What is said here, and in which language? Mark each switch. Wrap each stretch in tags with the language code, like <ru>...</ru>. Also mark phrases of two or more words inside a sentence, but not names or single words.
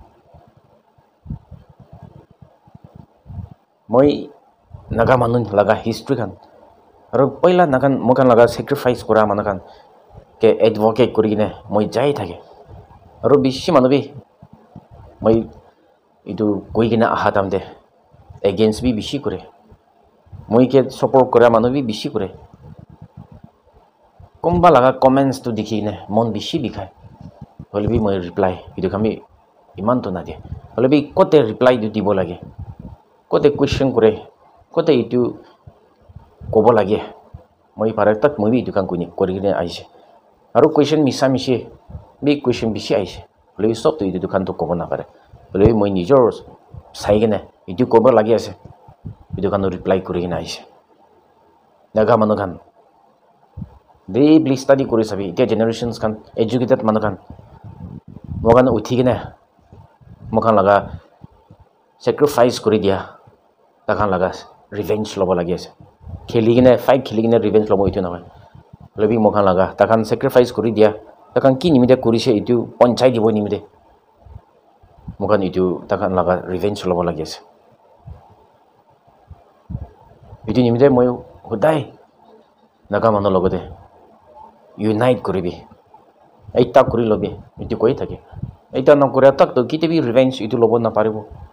<nag>মই নাগা মানুহ লগা হিষ্ট্ৰীখান আৰু পইলা নাগান মোখান লগা চেক্ৰিফাইচ কৰা মানুহখান কে এডভকেট কৰি কিনে মই যাই থাকে আৰু বেছি মানুহ বি মই এইটো কৈ কিনে আহা তামতে এগেইনষ্ট বি বেছি কৰে মই কে ছাপোৰ্ট কৰা মানুহ বি বেছি কৰে কোনোবা লগা কমেণ্টছটো দেখি কিনে মন বেছি বিষায় হ'লে বি মই ৰিপ্লাই এইটো আমি ইমানটো নাদিয়ে হ'লে বি ক'তে ৰিপ্লাইটো দিব লাগে kote question kore kote itu kobo lage moi pare tak moi bi itu kan kuni kori ne aise aru question misa mishi bi question bishi aise le stop to itu kan to kobo na pare le moi nijor sai gene itu kobo lagi ase itu kan reply kori na aise naga manu kan</nag> <en>deeply study</en> <nag>kori sabi ite generations kan educated manu kan mogan uthi gene mokan laga sacrifice kori dia takan laga revenge lobo lagi ase kheli gene fight kheli gene revenge lobo itu na lebi mokan laga takan sacrifice kori dia takan ki nimide korise itu ponchai dibo nimide mokan itu takan laga revenge lobo lagi ase itu nimide moi hodai naga manu logote unite koribi aita kori lobi itu koi thake aita na kore tak to kite bi revenge itu lobo na paribo</nag>